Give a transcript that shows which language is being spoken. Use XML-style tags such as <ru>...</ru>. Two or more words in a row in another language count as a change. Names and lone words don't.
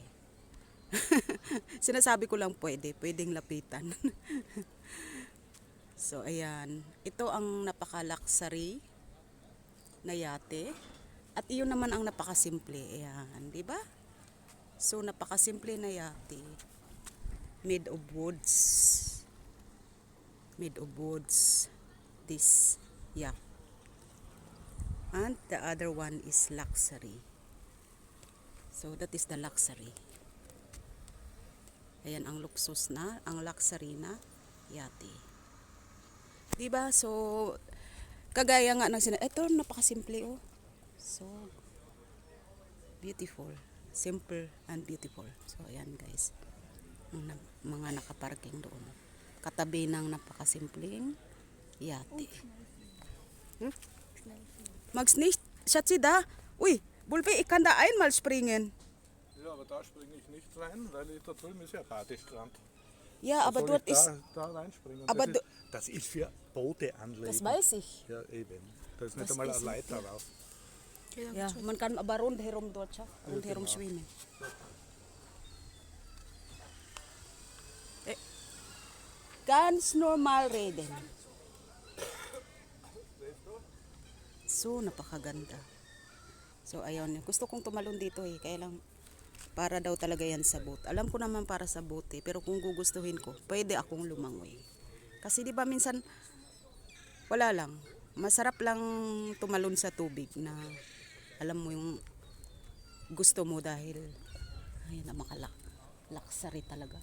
<tl>Sinasabi ko lang pwede, pwedeng lapitan. So ayan, ito ang napaka-luxury na yate. At iyon naman ang napakasimple. Ayan, di ba? So napakasimple na yate.</tl> <en>Made of woods. Made of woods. This yacht. And the other one is luxury. So that is the luxury.</en> <tl>Ayan ang luxus na, ang luxury na yate. Diba? So, kagaya nga ng ito napakasimple oh.</tl> <en>So, beautiful. Simple and beautiful. So,</en> <tl>ayan guys. Mga nakaparking doon. Katabi ng napakasimpleng yate.</tl> <de>Mag's nicht, Schatzi da? Ui, Bulbe, ich kann da einmal springen. Ja, aber da springe ich nicht rein, weil da drüben ist ja Badestrand. Ja, aber Soll dort ich ist... da reinspringen? Aber das ist für Boote anlegen. das weiß ich. Ja, eben. Da ist nicht Das einmal ist eine Leiter rauf. Ja, man kann aber rundherum dort siya. Rundherum schwimmen. Ganz normal reden.</de> <tl>So, napakaganda. So, ayun. Gusto kong tumalon dito eh. Kaya lang, para daw talaga yan sa boat. Alam ko naman para sa boat eh. Pero kung gugustuhin ko, pwede akong lumangoy. Kasi di ba minsan, wala lang. Masarap lang tumalon sa tubig na alam mo yung gusto mo dahil ay luxury talaga.</tl>